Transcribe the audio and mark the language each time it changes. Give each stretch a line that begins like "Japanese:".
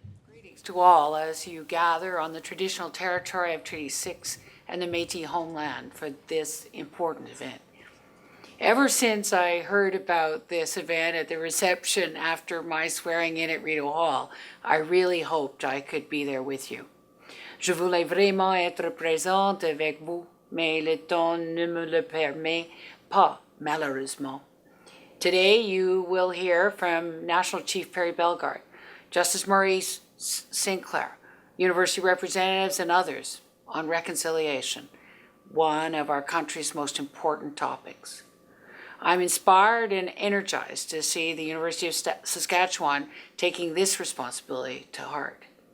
English: Greetings to all as you gather on the traditional territory of Treaty 6 and the Métis homeland for this important event. Ever since I heard about this event at the reception after my swearing in at Rideau Hall, I really hoped I could be there with you.
French: Je voulais vraiment être présente avec vous, mais le temps ne me le permet pas, malheureusement.
English: Today you will hear from National Chief Perry Bellegarde, Justice Maurice Sinclair, university representatives and others on reconciliation, one of our country's most important topics. I'm inspired and energized to see the University of Saskatchewan taking this responsibility to heart.